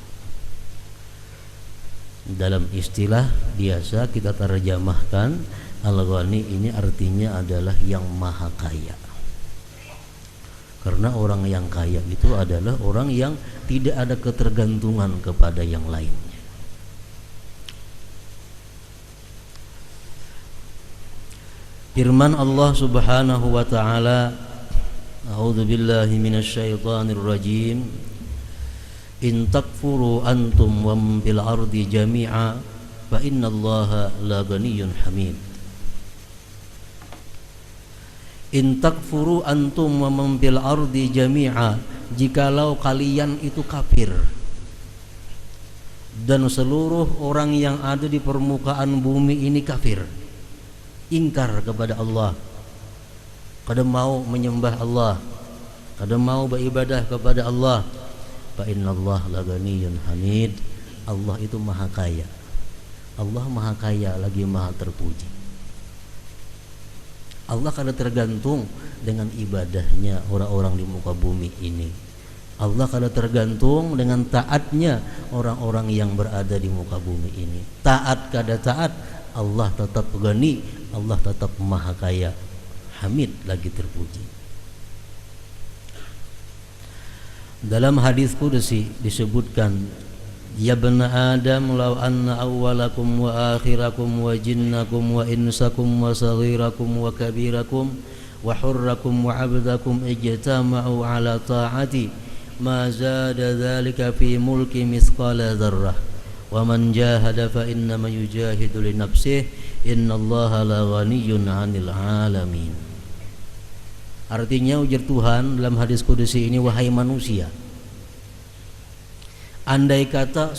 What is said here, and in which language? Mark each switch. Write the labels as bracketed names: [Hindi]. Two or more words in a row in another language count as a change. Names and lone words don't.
[Indonesian] Dalam istilah biasa kita terjemahkan, Al-Ghani ini artinya adalah yang maha kaya. Karena orang yang kaya itu adalah orang yang tidak ada ketergantungan kepada yang lainnya. [Arabic] Firman Allah سبحانه وتعالى أعوذ بالله من الشيطان الرجيم. إن تكفروا أنتم ومن في الأرض جميعا فإن الله لغني حميد. إن تكفروا أنتم ومن في الأرض جميعا, [Indonesian] jikalau kalian itu kafir dan seluruh orang yang ada di permukaan bumi ini kafir, ingkar kepada Allah, kada mau menyembah Allah, kada mau beribadah kepada Allah, [Arabic] فإن الله لغني حميد. [Indonesian] Allah itu maha kaya. Allah maha kaya lagi maha terpuji. Allah kada tergantung dengan ibadahnya orang-orang di muka bumi ini. Allah kada tergantung dengan taatnya orang-orang yang berada di muka bumi ini. Taat kada taat, Allah tetap ghani, Allah tetap maha kaya, hamid lagi terpuji. Dalam hadis qudsi disebutkan, [Arabic] يا بني آدم لو أن أولكم وآخركم وجنكم وإنسكم وصغيركم وكبيركم وحركم وعبدكم اجتمعوا على طاعتي ما زاد ذلك في ملكي مثقال ذرة ومن جاهد فإنما يجاهد لنفسه إن الله لغني عن العالمين. [Indonesian] Artinya ujar Tuhan dalam hadis qudsi ini, wahai manusia, andai kata